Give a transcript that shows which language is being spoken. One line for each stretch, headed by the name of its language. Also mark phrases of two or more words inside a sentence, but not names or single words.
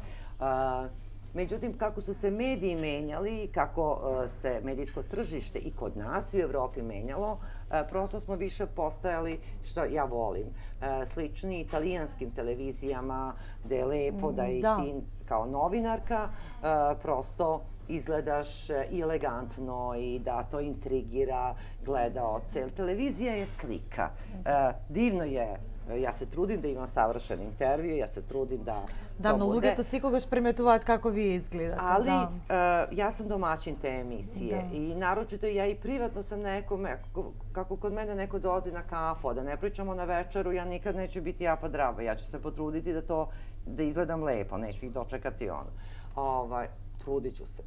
Serbian: Međutim, kako su se mediji menjali, kako se medijsko tržište i kod nas i u Evropi menjalo, prosto smo više postajali, što ja volim, slični italijanskim televizijama, gde je lepo da i ti kao novinarka prosto izgledaš i elegantno i da to intrigira gledaoce. Televizija je slika. Divno je. Ja se trudim da imam savršen intervju, ja se trudim da
Macedonian: Да, но луѓето секогаш приметуваат како вие изгледате.
Serbian: Ali ja sam domaćin te emisije i naročito ja i privatno sam nekome, kako kod mene neko dolazi na kafu, da ne pričamo na večeru, ja nikad neću biti japa draba, ja ću se potruditi da izgledam lepo, neću ih dočekati trudit ću se.